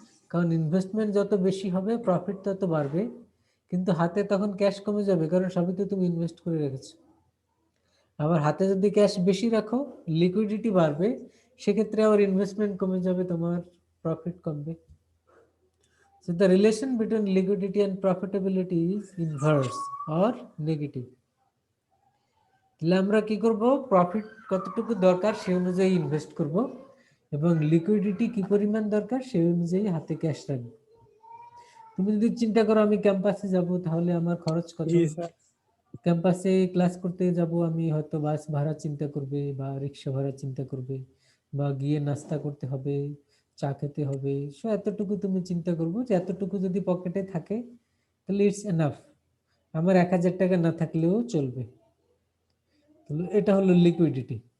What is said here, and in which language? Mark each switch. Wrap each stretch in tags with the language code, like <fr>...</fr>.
<bn>কারণ ইনভেস্টমেন্ট যত বেশি হবে প্রফিট তত বাড়বে, কিন্তু হাতে তখন ক্যাশ কমে যাবে, কারণ সবই তো তুমি ইনভেস্ট করে রেখেছো। আবার হাতে যদি ক্যাশ বেশি রাখো লিকুইডিটি বাড়বে, সেক্ষেত্রে আবার ইনভেস্টমেন্ট কমে যাবে, তোমার প্রফিট কমবে।</bn> <en>So the relation between liquidity and profitability is inverse or negative.</en> <bn>তাহলে আমরা কি করব, প্রফিট কতটুকু দরকার সেই অনুযায়ী ইনভেস্ট করব, এবং লিকুইডিটি কি পরিমাণ দরকার সেই অনুযায়ী হাতে ক্যাশ রাখবো। তুমি যদি চিন্তা করো আমি ক্যাম্পাসে যাব, তাহলে আমার খরচ কত, জি স্যার। ক্যাম্পাসে ক্লাস করতে যাব আমি, হয়তো বাস ভাড়া চিন্তা করবে বা রিক্সা ভাড়া চিন্তা করবে, বা গিয়ে নাস্তা করতে হবে, চা খেতে হবে, সো এতটুকু তুমি চিন্তা করবো যে এতটুকু যদি পকেটে থাকে তাহলে</bn> <en>it's enough,</en> <bn>আমার 1000 টাকা না থাকলেও চলবে। তাহলে এটা হলো লিকুইডিটি।</bn>